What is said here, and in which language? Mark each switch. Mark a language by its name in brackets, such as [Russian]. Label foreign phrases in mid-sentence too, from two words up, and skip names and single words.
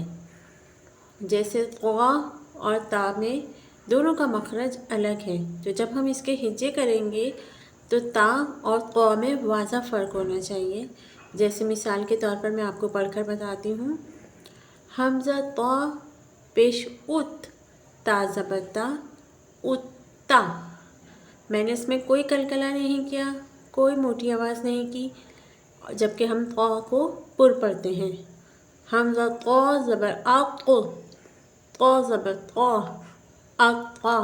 [Urdu] جیسے قا اور تا میں دونوں کا مخرج الگ ہے، تو جب ہم اس کے ہجے کریں گے تو تا اور قا میں واضح فرق ہونا چاہیے۔ جیسے مثال کے طور پر میں آپ کو پڑھ کر بتاتی ہوں۔ حمزہ تا پیش ات، تا زبر تا، اتا۔ میں نے اس میں کوئی قلقلہ نہیں کیا، کوئی موٹی آواز نہیں کی، جبکہ ہم قا کو پر پڑھتے ہیں۔ حمزہ قا زبر اق، قا زبر قا، اقا۔